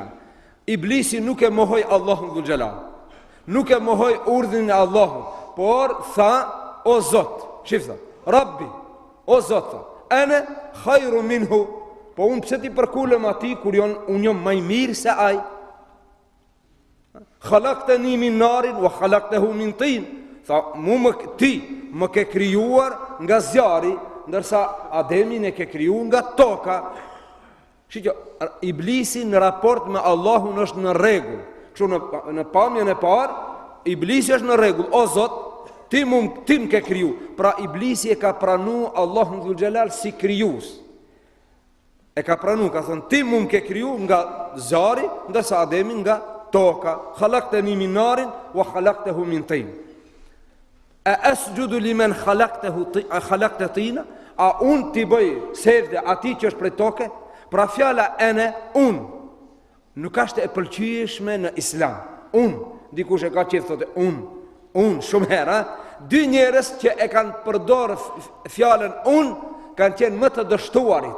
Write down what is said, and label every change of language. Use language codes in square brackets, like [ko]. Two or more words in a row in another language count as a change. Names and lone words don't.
[sq] Iblisi nuk e mohoi Allahun [ar] ذو الجلال, [sq] nuk e mohoi urdhrin e Allahut, por tha, o Zot, shifta, Rabbi, o Zot, [ar] أنا خير منه, [sq] po unë pse ti përkulem ati kur unë jom maj mirë se aj? [ar] خلقتني من نار وخلقته من طين. [sq] Tha, ti më ke krijuar nga zjarri, ndërsa Ademin e ke krijuar nga toka. Shikjo, Iblisi në raport me Allahun është në rregull. Kështu në pamjen e parë, Iblisi është në rregull. O Zot, ti më ke kriju. Pra Iblisi e ka pranu Allahun [ar] ذو الجلال [sq] si krijues. E ka pranu, ka thënë, ti më ke kriju nga zjarri, ndërsa Ademin nga toka. [ar] خلقتني من نار وخلقته من طين أأسجد لمن خلقت طينا? [sq] A unë t'i bëj sejdë atij që është prej toke? Pra fjala ene, unë, nuk është e pëlqyeshme në islam. Unë, dikush e ka qef thotë unë, shumë herë. Dy njerëz që e kanë përdorë fjalën unë, kanë qenë më të dështuarit.